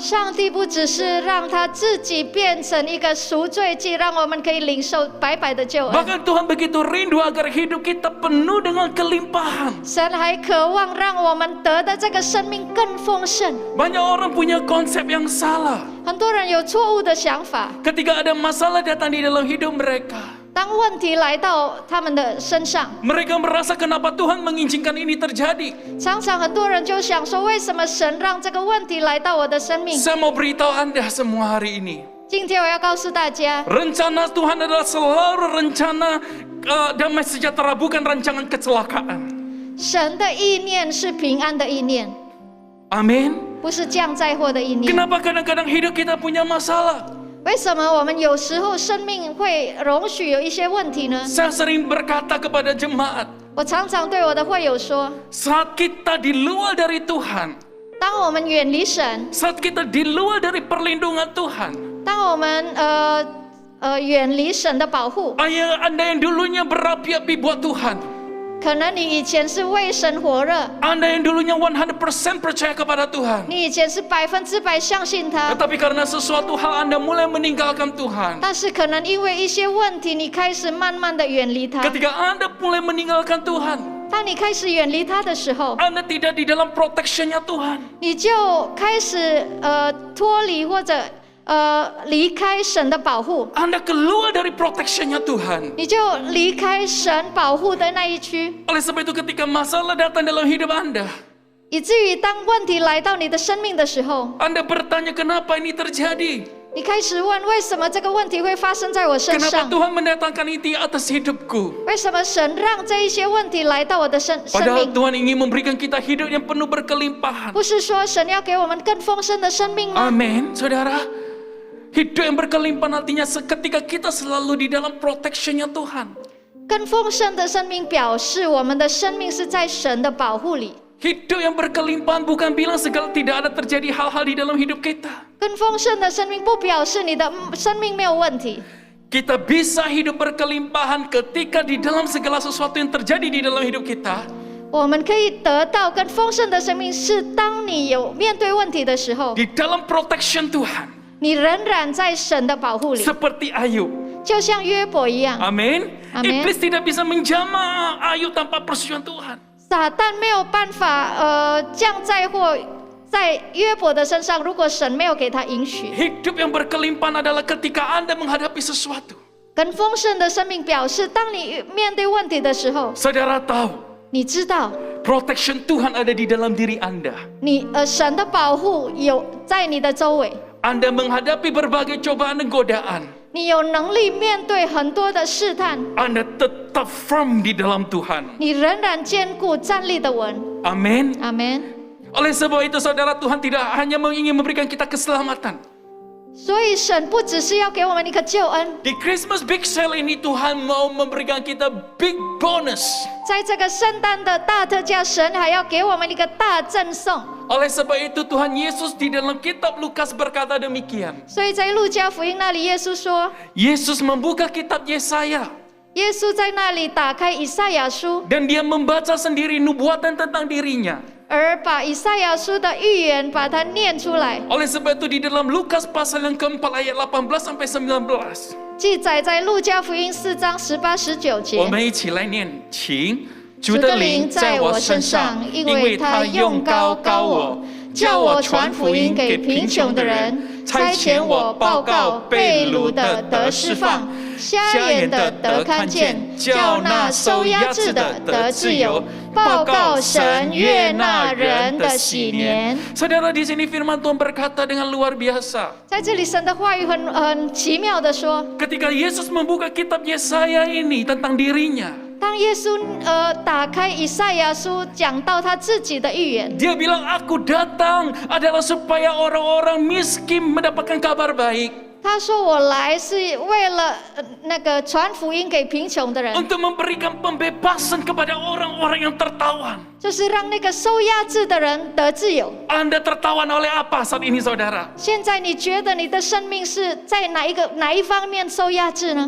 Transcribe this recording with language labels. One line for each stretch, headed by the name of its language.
Chinese: 上帝不只是让他自己变成一个赎罪祭，让我们可以领受白白的救恩。
Indonesian: Bahkan Tuhan begitu rindu agar hidup kita penuh dengan kelimpahan.
Chinese: 神还渴望让我们得的这个生命更丰盛。
Indonesian: Banyak orang punya konsep yang salah.
Chinese: 很多人有错误的想法，
Indonesian: Ketika ada masalah datang di dalam hidup mereka,
Chinese: 当问题来到他们的身上，
Indonesian: mereka merasa kenapa Tuhan mengizinkan ini terjadi.
Chinese: 常常很多人就想说，为什么神让这个问题来到我的生命？
Indonesian: Saya mau beritahu Anda semua hari ini.
Chinese: 今天我要告诉大家，
Indonesian: Rencana Tuhan adalah selalu rencana damai sejahtera, bukan rancangan kecelakaan.
Chinese: 神的意念是平安的意念，
Indonesian: Amin.
Chinese: 不是降灾祸的意念。
Indonesian: Kenapa kadang-kadang hidup kita punya masalah?
Chinese: 为什么我们有时候生命会容许有一些问题呢？
Indonesian: Saya sering berkata kepada jemaat,
Chinese: 我常常对我的会友说，
Indonesian: saat kita di luar dari Tuhan,
Chinese: 当我们远离神，
Indonesian: saat kita di luar dari perlindungan Tuhan,
Chinese: 当我们远离神的保护，
Indonesian: Anda yang dulunya berapi-api buat Tuhan,
Chinese: 可能你以前是为神火热，
Indonesian: Anda yang dulunya 100% percaya kepada Tuhan,
Chinese: 你以前是100%相信他，
Indonesian: tetapi karena sesuatu hal Anda mulai meninggalkan Tuhan.
Chinese: 但是可能因为一些问题，你开始慢慢的远离他。
Indonesian: Ketika Anda mulai meninggalkan Tuhan,
Chinese: 当你开始远离他的时候，
Indonesian: Anda tidak di dalam protection-nya Tuhan.
Chinese: 你就开始脱离或者离开神的保护，
Indonesian: Anda keluar dari protection-nya Tuhan.
Chinese: 你就离开神保护的那一区，
Indonesian: Oleh sebab itu ketika masalah datang dalam hidup Anda,
Chinese: 以至于当问题来到你的生命的时候，
Indonesian: Anda bertanya kenapa ini terjadi?
Chinese: 你开始问为什么这个问题会发生在我身
Indonesian: Kenapa
Chinese: 上？
Indonesian: Tuhan mendatangkan itu atas hidupku?
Chinese: 为什么神让这一些问题来到我的生
Indonesian: Padahal
Chinese: 命？
Indonesian: Tuhan ingin memberikan kita hidup yang penuh berkelimpahan.
Chinese: 不是说神要给我们更丰盛的生命吗？
Indonesian: Amin, saudara. Hidup yang berkelimpahan artinya ketika kita selalu di dalam protection-nya Tuhan.
Chinese: 更丰盛的生命表示我们的生命是在神的保护里。
Indonesian: Hidup yang berkelimpahan bukan bilang segala tidak ada terjadi hal-hal di dalam hidup kita.
Chinese: 更丰盛的生命不表示你的生命没有问题。
Indonesian: Kita bisa hidup berkelimpahan ketika di dalam segala sesuatu yang terjadi di dalam hidup kita.
Chinese: 我们可以得到更丰盛的生命，是当你有面对问题的时候，
Indonesian: Di dalam protection Tuhan.
Chinese: 你仍然在神的保护里，
Indonesian: Seperti Ayub.
Chinese: 就像约伯一样。
Indonesian: Amin. Amin. Iblis tidak bisa menjamah Ayub tanpa persetujuan Tuhan.
Chinese: 撒旦没有办法降灾祸在约伯的身上，如果神没有给他允许。
Indonesian: Hidup yang berkelimpahan adalah ketika Anda menghadapi sesuatu.
Chinese: 更丰盛的生命表示，当你面对问题的时候，
Indonesian: Saudara tahu,
Chinese: 你知道
Indonesian: protection Tuhan ada di dalam diri Anda.
Chinese: 你神的保护有在你的周围，
Indonesian: Anda menghadapi berbagai cobaan dan godaan.
Chinese: 你有能力面对很多的试探，
Indonesian: Anda tetap firm di dalam Tuhan.
Chinese: 你仍然坚固站立的稳。
Indonesian: Amin.
Chinese: 阿门。
Indonesian: Oleh sebab itu saudara, Tuhan tidak hanya ingin memberikan kita keselamatan.
Chinese: 所以神不只是要给我们一个救恩，
Indonesian: Di Christmas Big Sale ini Tuhan mau memberikan kita big bonus.
Chinese: 在这个圣诞的大特价，神还要给我们一个大赠送。
Indonesian: Oleh sebab itu Tuhan Yesus di dalam kitab Lukas berkata demikian.
Chinese: 所以在路加福音那里，耶稣说，
Indonesian: Yesus membuka kitab Yesaya
Chinese: 耶稣在那里打开以赛亚书，
Indonesian: dan dia membaca sendiri nubuatan tentang dirinya.
Chinese: 而把以赛亚书的预言把它念出来，
Indonesian: Oleh sebab itu di dalam Lukas pasal yang keempat ayat 18 sampai 19.
Chinese: 记载在路加福音4章18、19节。我们一起来念，请。主的灵在我身上，因为他用膏膏我，叫我传福音给贫穷的人，差遣我报告被掳的得释放，瞎眼的得看见，叫那受压制的得自由，报告神悦纳人的喜年。
Indonesian: Saudara, di sini firman Tuhan berkata dengan luar biasa.
Chinese: 在这里，神的话语很奇妙的说，
Indonesian: Ketika Yesus membuka kitab Yesaya ini tentang dirinya,
Chinese: 当耶稣打开以赛亚书，讲到他自己的预言，
Indonesian: dia bilang, aku datang adalah supaya orang-orang miskin mendapatkan kabar baik.
Chinese: 他说我来是为了那个传福音给贫穷的人，
Indonesian: Untuk memberikan pembebasan kepada orang-orang yang tertawan.
Chinese: 就是让那个受压制的人得自由。
Indonesian: Anda tertawan oleh apa saat ini saudara?
Chinese: 现在你觉得你的生命是在哪一方面受压制呢？